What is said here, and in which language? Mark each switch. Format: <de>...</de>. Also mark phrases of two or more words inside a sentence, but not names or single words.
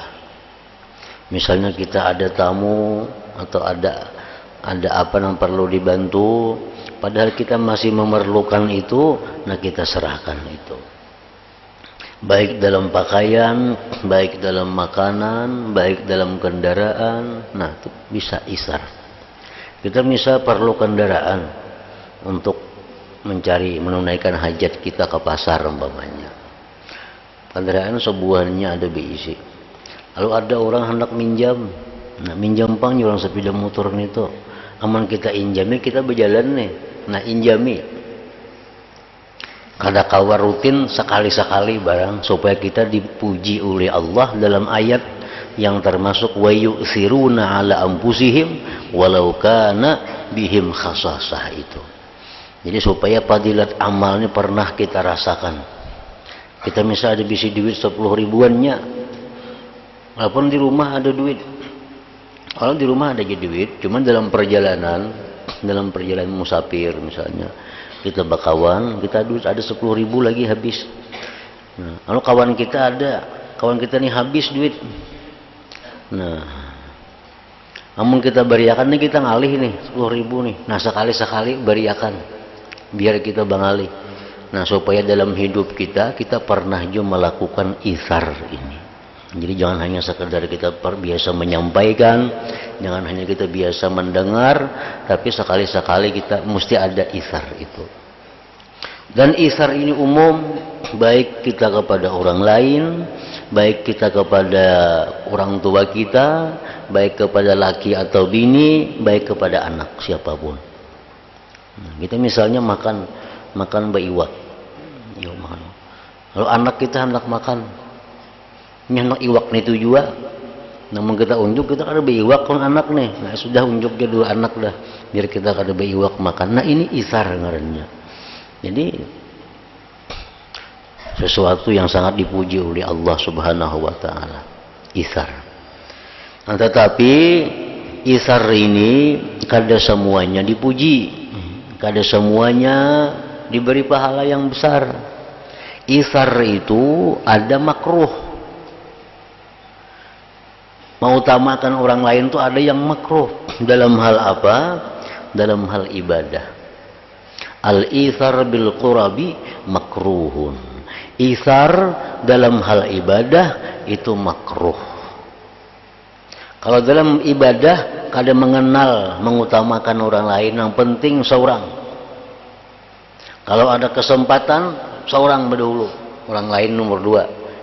<bjn>Misalnya kita ada tamu atau ada apa yang perlu dibantu, padahal kita masih memerlukan itu, nah kita serahkan itu. Baik dalam pakaian, baik dalam makanan, baik dalam kendaraan, nah itu bisa isar. Kita bisa perlu kendaraan untuk menunaikan hajat kita ke pasar umpamanya. Kendaraan sebuahnya ada berisi. Lalu ada orang hendak minjam. Nah minjam pang orang sepeda motor itu. Aman kita injami, kita berjalan nih. Nah injami. Kada kawar rutin sekali-sekali barang supaya kita dipuji oleh Allah dalam ayat yang termasuk</bjn> <ar>ويؤثرون على أنفسهم ولو كان بهم خصاصة</ar> <bjn>itu. Jadi supaya fadilat amalnya pernah kita rasakan. Kita misalnya ada bisi duit 10 ribuannya, walaupun di rumah ada duit. Kalau di rumah ada duit, cuman dalam perjalanan musafir misalnya, kita bakawan, kita duit ada 10 ribu lagi habis. Nah, lalu kawan kita nih habis duit. Nah, namun kita beriakan nih, kita ngalih nih 10 ribu nih. Nah sekali-sekali beriakan, biar kita bangalih. Nah supaya dalam hidup kita pernah juga melakukan isar ini. Jadi jangan hanya sekedar kita biasa menyampaikan, jangan hanya kita biasa mendengar, tapi sekali-sekali kita mesti ada isar itu. Dan isar ini umum, baik kita kepada orang lain, baik kita kepada orang tua kita, baik kepada laki atau bini, baik kepada anak siapapun. Nah, kita misalnya makan baiwak, ya makan. Lalu anak kita hendak makan, nyanak iwak nih tujuan. Namun kita unjuk, kita ada baiwak kon anak nih. Nah sudah unjuk dia 2 anak dah, biar kita ada baiwak makan. Nah ini isar ngarannya. Jadi sesuatu yang sangat dipuji oleh Allah</bjn> <ar>سبحانه وتعالى,</ar> <bjn>isar. Nah, tetapi isar ini kada semuanya dipuji, kada semuanya diberi pahala yang besar. Isar itu ada makruh. Mengutamakan orang lain itu ada yang makruh. Dalam hal apa? Dalam hal ibadah.</bjn> <ar>الإيثار بالقرب مكروه.</ar> <bjn>Isar dalam hal ibadah itu makruh. Kalau dalam ibadah kada mengenal mengutamakan orang lain, yang penting seorang. Kalau ada kesempatan seorang berdahulu, orang lain nomor 2.</bjn>